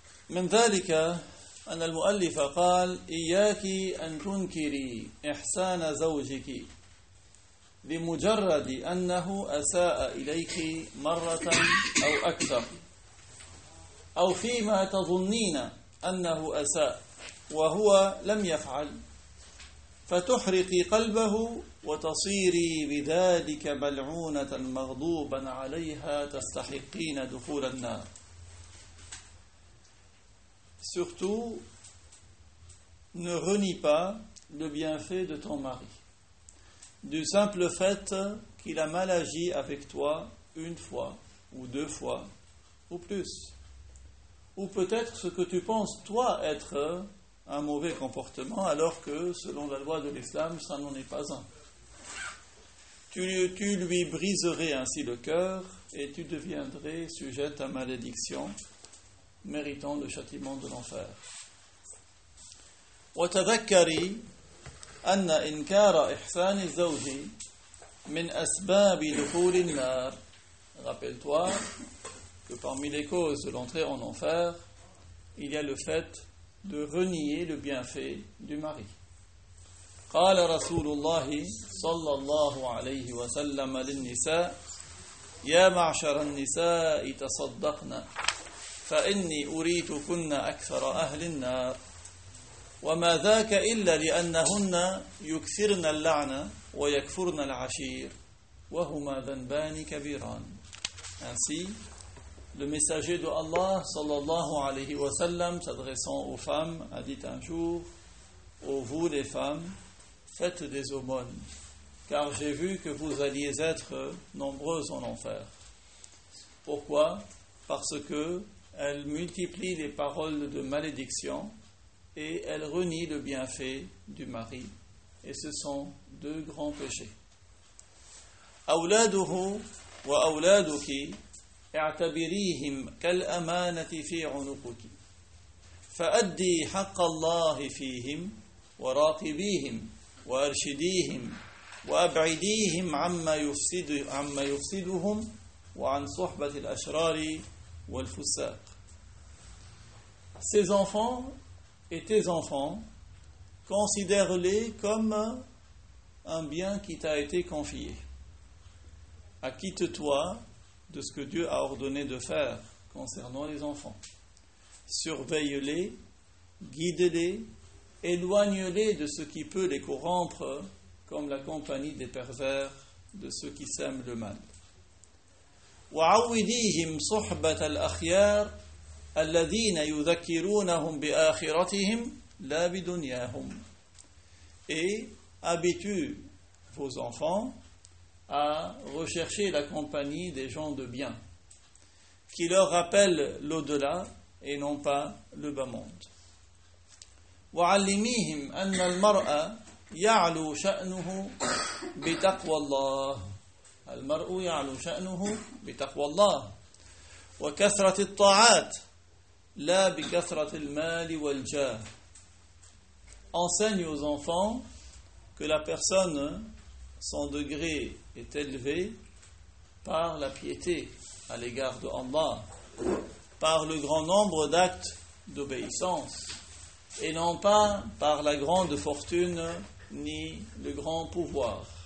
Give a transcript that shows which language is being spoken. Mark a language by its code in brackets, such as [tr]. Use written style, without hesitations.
[ar] من ذلك أن المؤلف قال إياك أن تنكري إحسان زوجك لمجرد أنه أساء إليك مرة أو أكثر أو فيما تظنين أنه أساء وهو لم يفعل فتحرقي قلبه وتصيري بذلك ملعونة مغضوبا عليها تستحقين دخول النار. [fr] Surtout, ne renie pas le bienfait de ton mari, du simple fait qu'il a mal agi avec toi une fois, ou deux fois, ou plus. Ou peut-être ce que tu penses toi être un mauvais comportement, alors que, selon la loi de l'islam, ça n'en est pas un. Tu lui briserais ainsi le cœur, et tu deviendrais sujette à malédiction, méritant le châtiment de l'enfer. [ar] وتذكري أن إنكار إحسان الزوج من أسباب دخول النار. [fr] Rappelle-toi que parmi les causes de l'entrée en enfer, il y a le fait de renier le bienfait du mari. [ar] قال رسول الله صلى الله عليه وسلم للنساء يا معشر النساء تصدقنا فإني أريتكن أكثر أهل النار وما ذاك إلا لأنهن يكثرن اللعنة ويكفرن العشير وهما ذنبان كبيران. [fr] Ainsi, le messager de Allah sallallahu alayhi wa sallam, s'adressant aux femmes, a dit un jour: ô vous les femmes, faites des aumônes, car j'ai vu que vous alliez être nombreuses en enfer. Pourquoi? Parce que elle multiplie les paroles de malédiction et elle renie le bienfait du mari. Et ce sont deux grands péchés. [ar] أولاده وأولادك اعتبريهم كالأمانة في عنقك فأدي حق الله فيهم وراقبيهم وأرشديهم وأبعديهم عما يفسدهم وعن صحبة الأشرار والفساق. [fr] Ses enfants et tes enfants, considère-les comme un bien qui t'a été confié. Acquitte-toi de ce que Dieu a ordonné de faire concernant les enfants. Surveille-les, guide-les, éloigne-les de ce qui peut les corrompre, comme la compagnie des pervers, de ceux qui sèment le mal. [ar] وَعَوِّدِيهِمْ صُحْبَةَ الْأَخْيَارِ الذين يذكرونهم بآخرتهم لا بدنياهم. [fr] Et habitue vos enfants à rechercher la compagnie des gens de bien, qui leur rappellent l'au-delà et non pas le bas monde. [ar] وعلميهم أن المرأة يعلو شأنه بتقوى الله. المرء يعلو شأنه بتقوى الله وكثرة الطاعات la bikathrat al-mal wal-jah. [fr] Enseigne aux enfants que la personne, son degré est élevé par la piété à l'égard de Allah, par le grand nombre d'actes d'obéissance, et non pas par la grande fortune ni le grand pouvoir.